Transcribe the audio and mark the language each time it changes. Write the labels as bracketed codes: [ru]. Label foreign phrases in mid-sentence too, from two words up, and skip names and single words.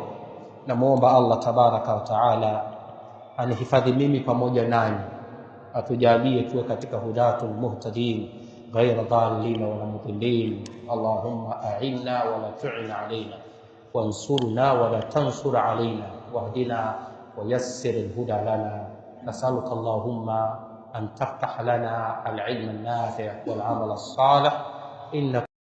[sw] Namuomba [ar] الله تبارك وتعالى [sw] anihifadhi mimi pamoja nanyi, atujalie tuwe katika [ar] هداة مهتدين غير ضالين ولا مضلين. اللهم أعنا ولا تعن علينا وانصرنا ولا تنصر علينا واهدنا ويسر الهدى لنا. نسألك اللهم أن تفتح لنا العلم النافع والعمل الصالح.